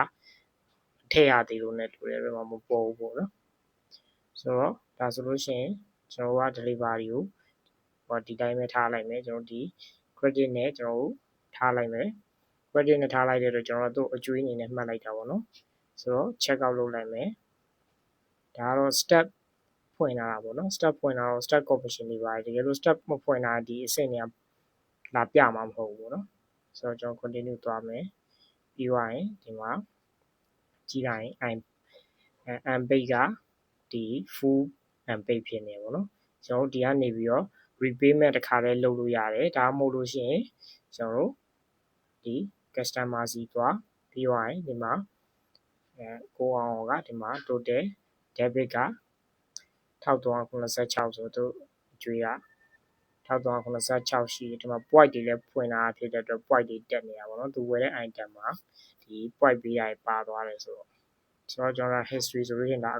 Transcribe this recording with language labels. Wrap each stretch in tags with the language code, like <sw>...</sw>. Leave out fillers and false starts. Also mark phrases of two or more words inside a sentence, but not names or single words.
<my>ထည့်ရသေးလို့ နဲ့တူတယ်ဘယ်မှာမပေါ်ဘူးပေါ့နော်ဆိုတော့ဒါဆိုလို့ရှိရင်ကျွန်တော်က delivery ကိုဟောဒီတိုင်းပဲထားလိုက်မယ်ကျွန်တော်ဒီ credit နဲ့ကျွန်တော်ထားလိုက် မယ် credit နဲ့ထားလိုက်တဲ့အတွက်ကျွန်တော်တို့အကျွေးအနေနဲ့မှတ်လိုက်တာပေါ့နော်ဆိုတော့</my> <en>check out</en> <my>လုပ်လိုက်မယ်ဒါကတော့ step ဖွင့်လာတာ ပေါ့နော် step ဖွင့်လာတော့</my> <en>step commission</en> <my>တွေပါတယ်တကယ်လို့ step မဖွင့်လာဒီအဆင့်တွေကလာပြမှာမဟုတ်ဘူးပေါ့နော်ဆိုတော့ကျွန်တော် continue သွားမယ်ပြီးသွားရင်ဒီမှာကြည့်လိုက်ရင် unpaid ကဒီ</my> <en>full unpaid</en> <my>ဖြစ်နေပေါ့နော်ကျွန်တော်ဒီကနေပြီးတော့ repayment တစ်ခါလဲလုပ်လို့ရတယ်ဒါမှမဟုတ်လို့ရှိရင်ကျွန်တော်တို့ဒီ customer စီသွားပြီးသွားရင်ဒီမှာကိုအောင်ကဒီမှာ</my> <en>total debit</en> <my>က 1386ဆိုတော့အကျွေးက1386ရှိတယ်ဒီမှာ point တွေလည်းဖွင့်လာဖြစ်တဲ့အတွက် point တွေတက်နေတာပေါ့နော်သူဝယ်တဲ့ item မှာဒီ point ပေးတာပါသွားတယ်ဆိုတော့ကျွန်တော် history ဆိုလို့ရှိရင်ဒါအ</my>